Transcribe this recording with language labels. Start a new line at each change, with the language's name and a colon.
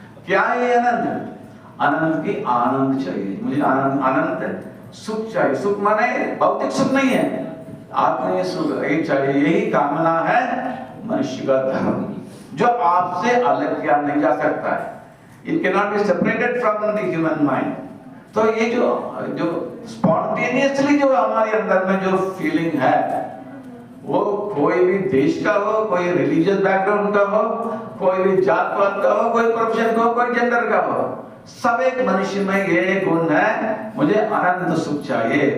Hindi: क्या है ये आनंद? आनंद की आनंद चाहिए मुझे, आनंद सुख चाहिए। सुख माने भौतिक सुख नहीं है, आत्मीय सुख यही चाहिए, यही कामना है मनुष्य का धर्म, जो आपसे अलग किया नहीं जा सकता है।
English: It cannot be separated from the human mind.
Hindi: तो ये जो spontaneously जो हमारे अंदर में जो फीलिंग है, वो कोई भी देश का हो, कोई रिलीजियस बैकग्राउंड का हो, कोई भी जात पात का हो, कोई प्रोफेशन का हो, कोई जेंडर का हो, सब एक मनुष्य में ये गुण है, मुझे अनंत सुख चाहिए।